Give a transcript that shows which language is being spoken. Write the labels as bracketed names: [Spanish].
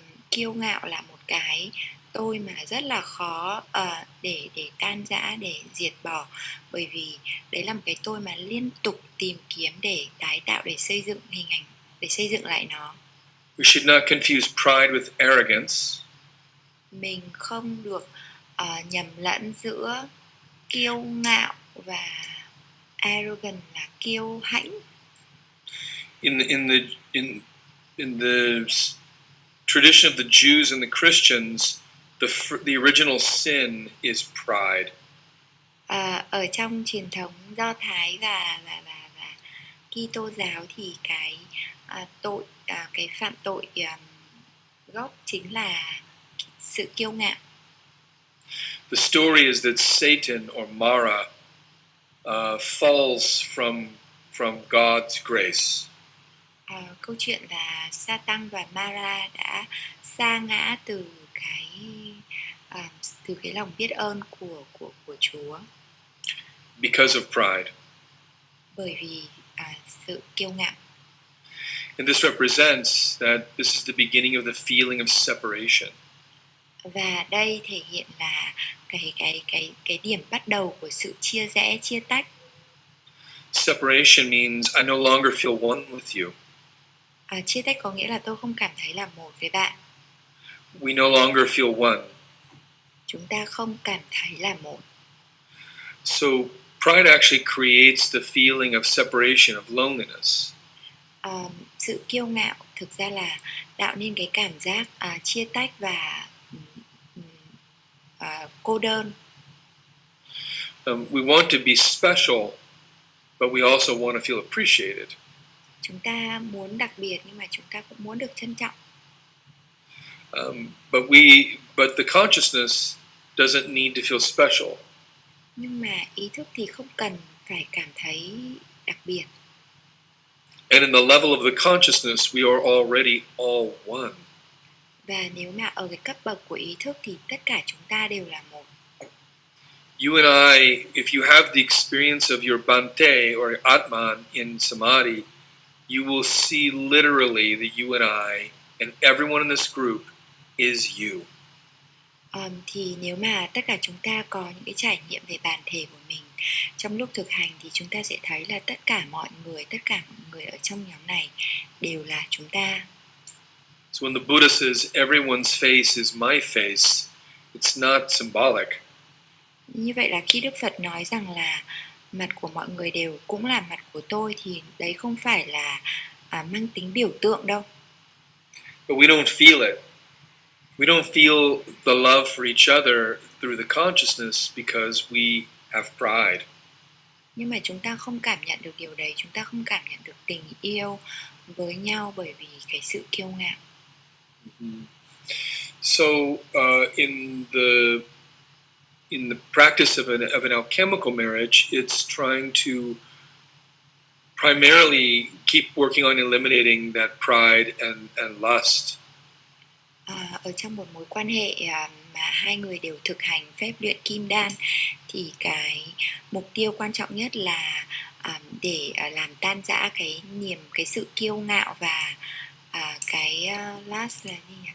[Vietnamese] Kiêu ngạo là một cái tôi mà rất là khó để tan rã, để diệt bỏ, bởi vì đấy là một cái tôi mà liên tục tìm kiếm để tái tạo, để xây dựng hình ảnh, để xây dựng lại nó. [English] We should not confuse pride with arrogance. [Vietnamese] Mình không được nhầm lẫn giữa kiêu ngạo và arrogant là kiêu hãnh. [English] In the tradition of the Jews and the Christians, the original sin is pride. [Vietnamese] Ở trong truyền thống Do Thái và Kitô giáo thì cái tội, cái phạm tội gốc chính là sự kiêu ngạo. [English] The story is that Satan or Mara falls from God's grace. [Vietnamese] Câu chuyện là Satan và Mara đã sa ngã từ cái lòng biết ơn của Chúa. [English] Because of pride. [Vietnamese] Bởi vì sự kiêu ngạo. [English] And this represents that this is the beginning of the feeling of separation. [Vietnamese] Và đây thể hiện là cái điểm bắt đầu của sự chia rẽ, chia tách. [English] Separation means I no longer feel one with you. [Vietnamese] Chia tách có nghĩa là tôi không cảm thấy là một với bạn. [English] We no longer feel one. [Vietnamese] chúng ta không cảm thấy là một. [English] So pride actually creates the feeling of separation, of loneliness. [Vietnamese] Sự kiêu ngạo thực ra là tạo nên cái cảm giác chia tách và cô đơn. [English] We want to be special, but we also want to feel appreciated. [Vietnamese] Chúng ta muốn đặc biệt nhưng mà chúng ta cũng muốn được trân trọng. [English] But the consciousness doesn't need to feel special. [Vietnamese] Nhưng mà ý thức thì không cần phải cảm thấy đặc biệt. [English] And in the level of the consciousness, we are already all one. [Vietnamese] Và nếu mà ở cái cấp bậc của ý thức thì tất cả chúng ta đều là một. [English] You and I, if you have the experience of your Bhante or Atman in Samadhi, you will see literally that you and I and everyone in this group is you. [Vietnamese] Thì nếu mà tất cả chúng ta có những cái trải nghiệm về bản thể của mình trong lúc thực hành thì chúng ta sẽ thấy là tất cả mọi người ở trong nhóm này đều là chúng ta. [English] So when the Buddha says everyone's face is my face, it's not symbolic. [Vietnamese] Như vậy là khi Đức Phật nói rằng là mặt của mọi người đều cũng là mặt của tôi thì đấy không phải là mang tính biểu tượng đâu. [English] But we don't feel it. We don't feel the love for each other through the consciousness because we have pride. [Vietnamese] Nhưng mà chúng ta không cảm nhận được điều đấy, chúng ta không cảm nhận được tình yêu với nhau bởi vì cái sự kiêu ngạo. [English] So in the practice of an alchemical marriage, it's trying to primarily keep working on eliminating that pride and lust. [Vietnamese] Ở trong một mối quan hệ mà hai người đều thực hành phép luyện kim đan thì cái mục tiêu quan trọng nhất là để làm tan rã cái sự kiêu ngạo và cái lust là gì nhỉ?